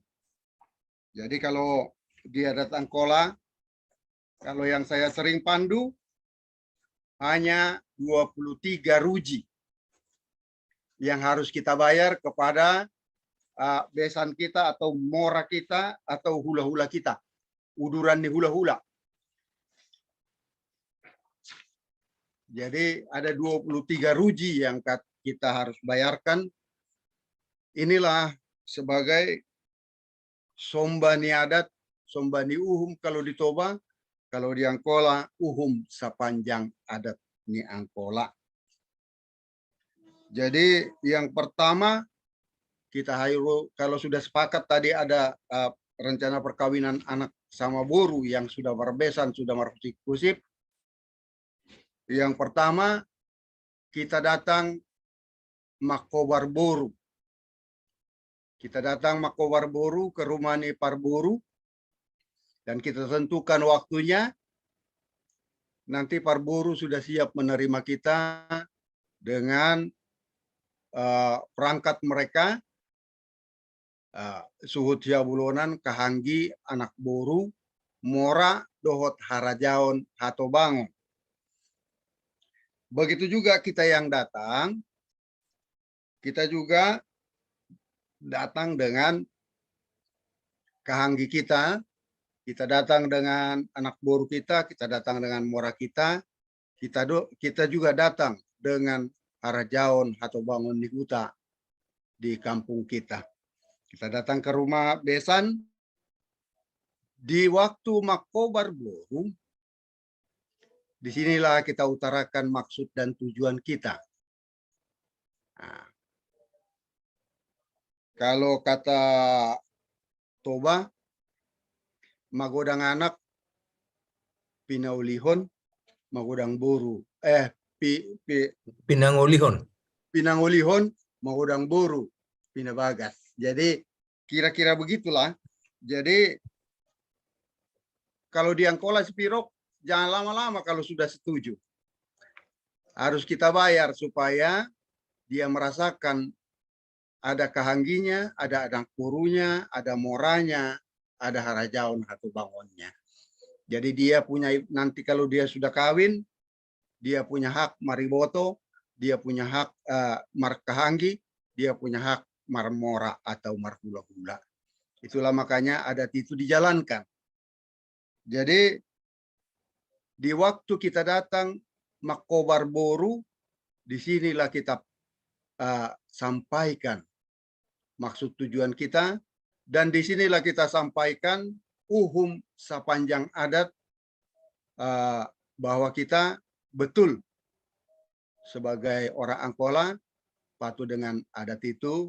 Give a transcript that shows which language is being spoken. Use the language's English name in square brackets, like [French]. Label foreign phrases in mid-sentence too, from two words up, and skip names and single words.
[Indonesian] Jadi kalau dia datang kola, kalau yang saya sering pandu hanya 23 ruji yang harus kita bayar kepada besan kita atau mora kita atau hula-hula kita, uduran di hula-hula. Jadi ada 23 ruji yang kita harus bayarkan. Inilah sebagai [Batak Toba] sombani adat, sombani uhum [Indonesian] kalau di Toba, kalau di Angkola uhum sepanjang adat ni Angkola. Jadi yang pertama kita kalau sudah sepakat tadi ada rencana perkawinan anak sama boru yang sudah berbesan, sudah markusip. Yang pertama, kita datang Makobar Boru. Kita datang Makobar Boru ke rumah Nipar Boru. Dan kita tentukan waktunya. Nanti Parboru sudah siap menerima kita dengan perangkat mereka. Suhut Jabulonan, Kahanggi, Anak Boru, Mora, Dohot Harajaon, Hatobangon. Begitu juga kita yang datang, kita juga datang dengan kahanggi kita datang dengan anak boru kita datang dengan mora kita juga datang dengan harajaon atau bangun di huta di kampung kita. Kita datang ke rumah besan di waktu Makobar Boru. Disinilah kita utarakan maksud dan tujuan kita. Kalau kata Toba, [Batak Toba] magodang anak pinaulihon, magodang boru. Pinangulihon, magodang boru, pinabagas. [Indonesian] Jadi kira-kira begitulah. Jadi kalau di Angkola Spirok, jangan lama-lama kalau sudah setuju. Harus kita bayar supaya dia merasakan ada kahangginya, ada anak borunya, ada moranya, ada harajaon atau bangonnya. Jadi dia punya, nanti kalau dia sudah kawin, dia punya hak mariboto, dia punya hak markahanggi, dia punya hak marmora atau marhula-hula. Itulah makanya adat itu dijalankan. Jadi di waktu kita datang Makobar Boru, disinilah kita sampaikan maksud tujuan kita, dan disinilah kita sampaikan uhum sepanjang adat bahwa kita betul sebagai orang Angkola patuh dengan adat itu.